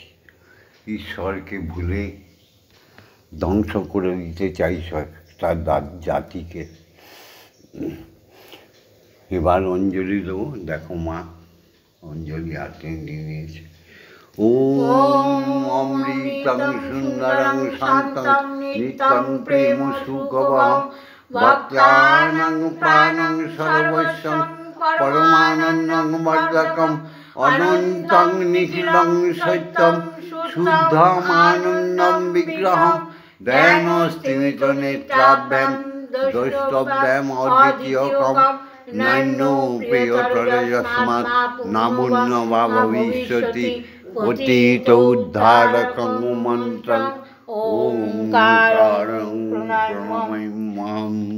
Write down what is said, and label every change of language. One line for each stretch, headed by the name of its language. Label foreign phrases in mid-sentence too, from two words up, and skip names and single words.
Bangla: ঈশ্বরকে ভুলে ধ্বংস করে দিতে চাইছ তার জাতিকে। এবার অঞ্জলি দেবো, দেখো মা অঞ্জলি হাতে নিয়ে নিয়েছে।
Sanskrit: ওম অমৃতং সুন্দরং শান্তং নিত্যং প্রেম সুখবহং ভক্তানাং প্রাণং সর্বস্বং পরমানন্দং বর্ধকং অনন্তং নিখিলং সত্যং শুদ্ধমানন্দং বিগ্রহং ধ্যানস্তিমিত নেত্রাভ্যাং দ্রষ্টব্যাম অদ্বিতীয়কম নান্য প্রিয়তরযস্মাৎ নামুন্য বা ভবিষ্যতি পতিত উদ্ধারকং মন্ত্রং ওঙ্কারং প্রণমাম্যহম।